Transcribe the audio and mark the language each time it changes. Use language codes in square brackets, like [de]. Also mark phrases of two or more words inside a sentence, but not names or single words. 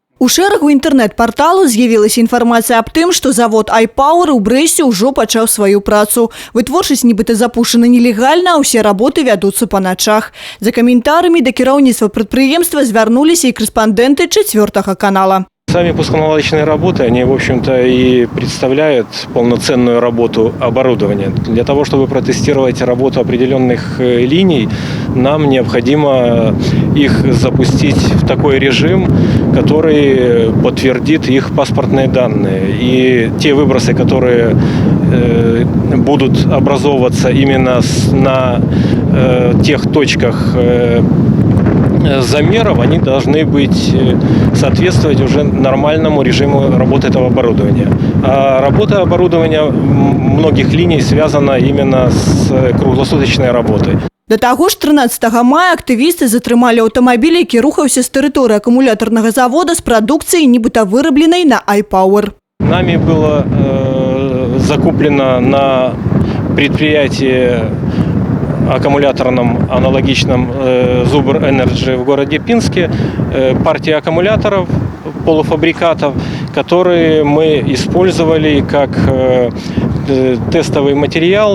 [be] У шэрагу інтэрнэт-парталу з'явілася інфармацыя аб тым, што завод iPower у Брэсце ўжо пачаў сваю працу. Вытворчасць нібыта запушана нелегальна, а ўсе работы вядуцца па начах. За каментарамі да кіраўніцтва прадпрыемства звярнуліся і корэспандэнты 4-го канала. [ru] Сами пусконаладочные работы, они, в общем-то, и представляют полноценную работу оборудования. Для того, чтобы протестировать работу определенных линий, нам необходимо их запустить в такой режим, который подтвердит их паспортные данные. И те выбросы, которые будут образовываться именно на тех точках замеров, они должны быть соответствовать уже нормальному режиму работы этого оборудования. А работа оборудования многих линий связана именно с круглосуточной работой. [be] Да таго ж 13 мая актывісты затрымалі аўтамабіль, які рухаўся з тэрыторыі акумулятарнага завода з прадукцыяй, нібыта вырабленай на iPower. [ru] Нами было закуплено на предприятии аккумуляторном аналогичном Зубр Энерджи в городе Пинске партия аккумуляторов, полуфабрикатов, которые мы использовали как тестовый материал.